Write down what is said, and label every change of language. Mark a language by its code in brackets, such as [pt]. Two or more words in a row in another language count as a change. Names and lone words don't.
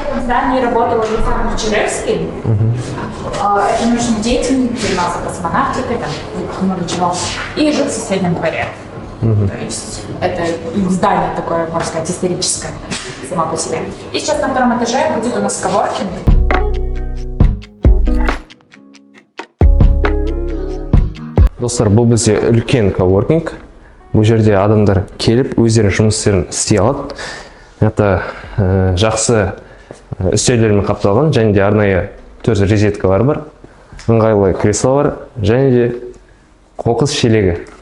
[ru] здании работал Александр Черевский. Это научный деятель, занимался космонавтикой, там много чего. И жил в соседнем дворе. То есть это здание такое, можно сказать, историческое само по себе. И сейчас на втором этаже будет у нас коворкинг. [kk] Достар, бұл бізде үлкен коворкинг. Бұл жерде адамдар келіп өздерінің жұмыстерін істей алады. Это жақсы үстелдермен қапталған, және де арнайы 4 розеткалар бар, ыңғайлы кресло бар, және де қоқыс шелегі.